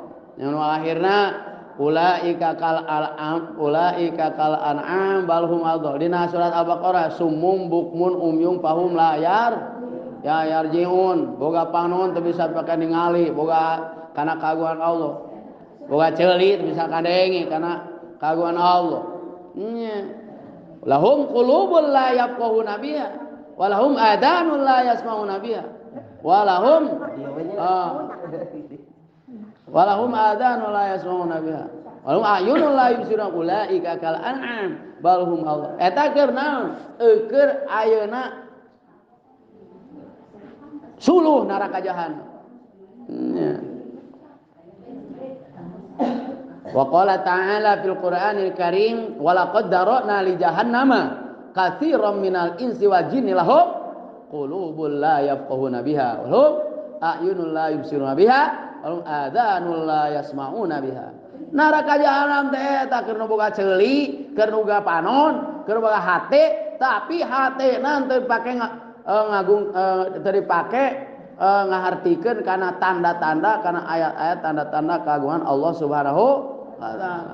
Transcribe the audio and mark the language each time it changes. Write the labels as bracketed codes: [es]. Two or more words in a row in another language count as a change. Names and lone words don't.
[su] Anu akhirna [ar] أولئك كالأنعام بل هم أضل. [su] Dina surat [ar] Al-Baqarah صم بكم عمي فهم لا يرجعون. [su] Boga panon teu bisa pake ningali boga kana kagungan Allah. Boga ceuli teu bisa kadenge kana kagungan Allah. [ar] لهم قلوب لا يفقهون بها ولهم آذان لا يسمعون بها ولهم ولهم آذان لا يسمعون بها ولهم أعين لا يبصرون أولئك كالأنعام بل هم أضل. [su] Eta keur naon? Keur ayeuna suluh neraka jahanam. [ar] وقال تعالى في القرآن الكريم ولقد ذرأنا لجهنم كثيرا من الإنس والجن لهم قلوب لا يفقهون بها ولهم أعين لا يبصرون بها ولهم آذان لا يسمعون بها. [su] Neraka jahanam teh eta keur boga ceuli, keur boga panon, keur boga hate, tapi hatena teu dipake teu dipake ngahartikeun kana tanda-tanda kana ayat-ayat tanda-tanda keagungan Allah [ar] سبحانه وتعالى.